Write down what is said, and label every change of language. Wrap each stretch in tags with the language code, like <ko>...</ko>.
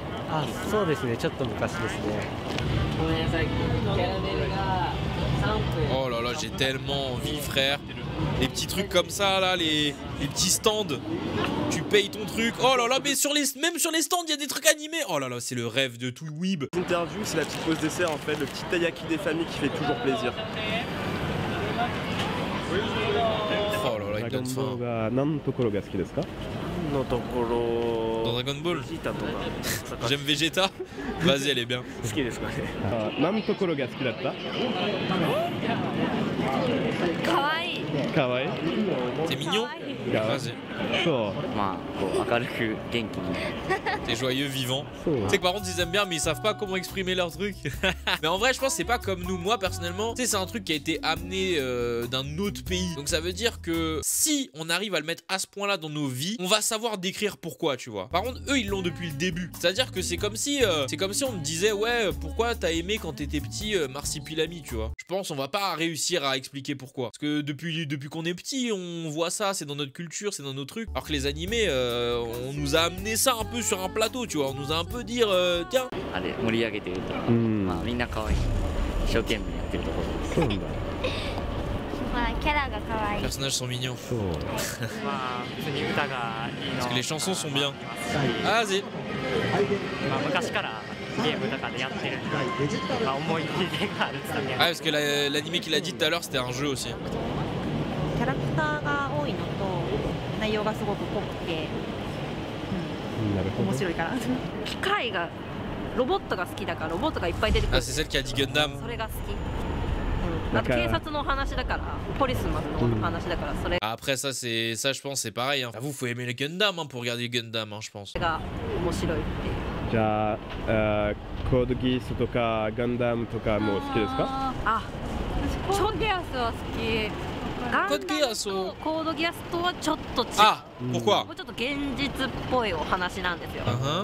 <ja>あ、そうですね。ちょっと昔ですね。ごめんなさい。キャラメルが3分。</ja> <fr>Oh là là, j'ai tellement envie, frère. Les petits trucs comme ça, là, les petits stands. Tu payes ton truc. Oh là là, mais même sur les stands, il y a des trucs animés. Oh là là, c'est le rêve de tout weeb. Interview, c'est la petite pause dessert en fait, le petit taiyaki des familles qui fait toujours plaisir. Oh là là, il donne faim.</fr> <ja>が何のところが好きですか？のところ</ja> <fr>Dans Dragon Ball</fr> <ja>ベジータとか</ja> <fr>J'aime Vegeta. Vas-y, elle est bien.</fr> <ja>好きですかね。何のところが好きだった？かわいい。かわいい。</ja> <fr>T'es mignon?</fr> <ja>かわいい。</ja> <fr>Vas-y.</fr> <ja>そう。まあこう明るく元気に</ja> <fr>T'es joyeux, vivant.</fr> <ja>そう。</ja> <fr>Tu sais que par contre ils aiment bien mais ils savent pas comment exprimer leur truc. Mais en vrai je pense que c'est pas comme nous. Moi personnellement, tu sais c'est un truc qui a été amené d'un autre pays. Donc ça veut dire que si on arrive à le mettre à ce point là dans nos vies, on va savoir décrire pourquoi, tu vois. Par contre eux ils l'ont depuis le début. C'est à dire que c'est comme si on me disait ouais pourquoi t'as aimé quand t'étais petit Marsipilami, tu vois. Je pense on va pas réussir à expliquer pourquoi. Parce que depuis qu'on est petit on voit ça, c'est dans notre culture, c'est dans nos trucs. Alors que les animés on nous a amené ça un peu sur un plateau, tu vois. On nous a un peu dire tiens.</fr> <ja>あれ盛り上げてると、まあみんな可愛い一生懸命やってるところです。そうなんだ。まあキャラがかわいい。</ja> <fr>personnages sont mignons.</fr> <ja>そう。まあ普通に歌がいいの。</ja> <fr>Parce que les chansons sont bien. ま Ah, vas-y.</fr> <ja>あ昔からゲームとかでやってるんで、まあ思い入れがあるって言ったら</ja> <fr>Ah, parce que l'animé qu'il a dit tout à l'heure, c'était un jeu aussi.</fr> <ja>キャラクターが多いのと内容がすごく濃くて、なるほど。面白いかな。機械がロボットが好きだからロボットがいっぱい出てく</ja> <fr>Ah,</fr> <ja>る。</ja> <fr>c'est celle qui a dit Gundam.</fr> <ja>それが好き。あと警察の話だからポリスマンの話だからそれ</ja> <fr>Ah, après, ça, je pense, c'est pareil. Hein. Vous, faut aimer les Gundam hein, pour regarder les Gundam, hein, je pense.</fr> <ja>が面白いっていう。じゃあ、コードギースとかガンダムとかも好きですか？あ、私コードギアスは好き。ガンダムコードギアスをコードギアスとはちょっと違う。</ja> <fr>Ah, pourquoi?</fr> <ja>もうちょっと現実っぽいお話なんですよ。 Uh-huh.</ja>